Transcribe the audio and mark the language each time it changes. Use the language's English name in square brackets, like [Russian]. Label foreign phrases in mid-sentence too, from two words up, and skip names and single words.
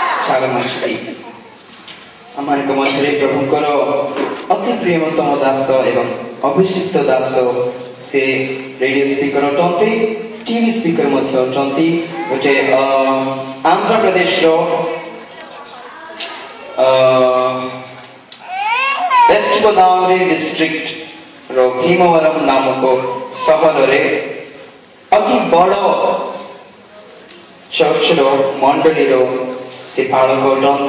[Telugu] చాలా మంచిది। [Odia] ଆମମାନଙ୍କ ମଧ୍ୟରେ ପ୍ରଭୁଙ୍କର ଅତି ପ୍ରିୟତମ ଦାସ ଏବଂ ଅଭିଷିକ୍ତ ଦାସ ସେ [English] radio speaker [Odia] ଅଟନ୍ତି, [English] TV speaker [Odia] ମଧ୍ୟ ଅଟନ୍ତି। ଗୋଟେ ଆନ୍ଧ୍ରପ୍ରଦେଶର ୱେଷ୍ଟ ଗୋଦାବରୀ ଡିଷ୍ଟ୍ରିକ୍ଟ ରୋ ଭୀମବରମ ନାମକ ସହର ରେ ଅତି ବଡ଼ ଚର୍ଚ୍ଚ ରୋ ମଣ୍ଡଳୀ ରୋ ସେ ପାଳକ ଅଟନ୍ତି।